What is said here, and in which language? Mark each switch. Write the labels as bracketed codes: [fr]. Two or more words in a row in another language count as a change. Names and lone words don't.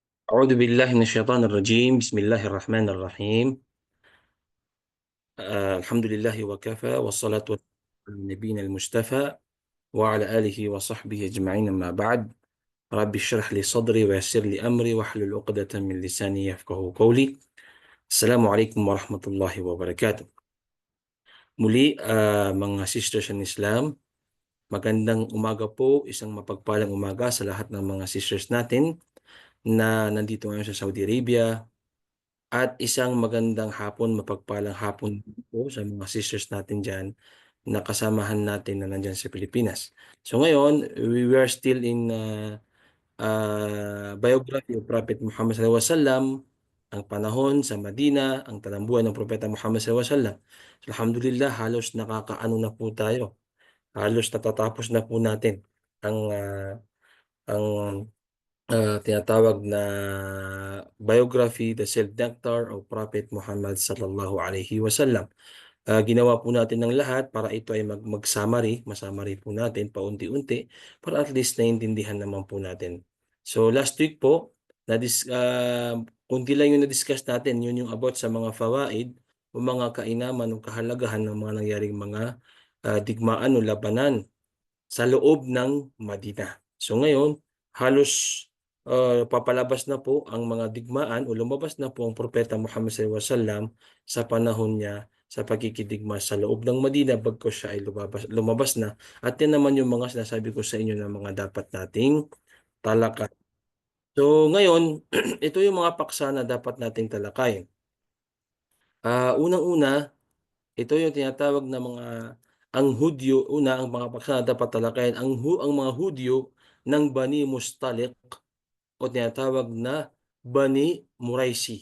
[ar] أعوذ بالله من الشيطان الرجيم بسم الله الرحمن الرحيم الحمد لله وكفى والصلاة والسلام على نبينا المصطفى وعلى آله وصحبه أجمعين أما بعد رب اشرح لي صدري ويسر لي أمري واحلل عقدة من لساني يفقه قولي. السلام عليكم ورحمة الله وبركاته. [tl] Muli, mga [en] sisters in Islam, [tl] magandang umaga po, isang mapagpalang umaga sa lahat ng mga sisters natin na nandito ngayon sa Saudi Arabia. At isang magandang hapon, mapagpalang hapon po sa mga sisters natin dyan na kasamahan natin na nandyan sa Pilipinas. So ngayon, [en] we were still in biography of Prophet Muhammad [ar] صلى الله عليه وسلم, [tl] ang panahon sa Madina, ang talambuhan ng Propeta Muhammad [ar] صلى الله عليه وسلم. [tl] So, alhamdulillah, halos nakakaano na po tayo. Halos natatapos na po natin ang ang tinatawag na [en] biography, the self-nectar of [tl] Prophet Muhammad [ar] صلى الله عليه وسلم. [tl] Ginawa po natin ng lahat para ito ay mag-summary, masummary po natin paunti-unti para [en] at least [tl] naiintindihan naman po natin. [en] So last week [tl] po, kunti lang yung na-discuss natin, yun yung about sa mga fawaid o mga kainaman o kahalagahan ng mga nangyaring mga digmaan o labanan sa loob ng Madina. So ngayon, halos papalabas na po ang mga digmaan o lumabas na po ang Propeta Muhammad [ar] صلى الله عليه وسلم [tl] sa panahon niya sa pagkikidigma sa loob ng Madina bagkus siya ay lumabas na. At yan naman yung mga sinasabi ko sa inyo na mga dapat nating talakayin. So ngayon, ito yung mga paksa na dapat nating talakayin. Unang-una, ito yung tinatawag na mga ang Hudyo, ang mga paksa na dapat talakayin, ang mga Hudyo ng Bani Mustaliq o tinatawag na Bani Muraisi.